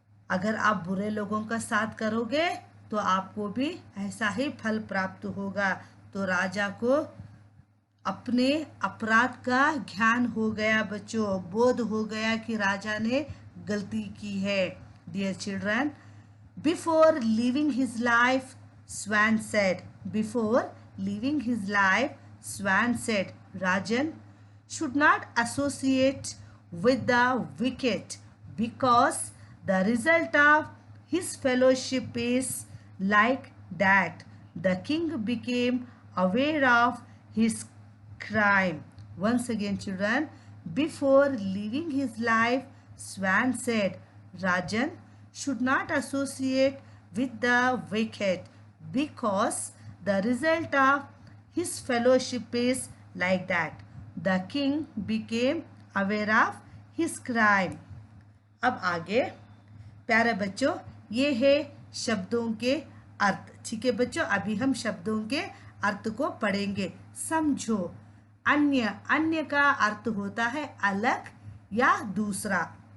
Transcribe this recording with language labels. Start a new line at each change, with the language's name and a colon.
Hindi: अगर आप बुरे लोगों का साथ करोगे तो आपको भी ऐसा ही फल प्राप्त होगा। तो राजा को अपने अपराध का ज्ञान हो गया बच्चों, बोध हो गया कि राजा ने गलती की है।
English: Dear children, before living his life, Swan said, before leaving his life, Swan said, Rajan should not associate with the wicked because the result of his fellowship is like that. The king became aware of his crime. Once again, children, before leaving his life, Swan said, Rajan should not associate with the wicked because the result of his fellowship is like that. The king became aware of his crime.
Hindi: अब आगे प्यारे बच्चों, ये है शब्दों के अर्थ। ठीक है बच्चों, अभी हम शब्दों के अर्थ को पढ़ेंगे। समझो। अन्य, अन्य का अर्थ होता है अलग या दूसरा।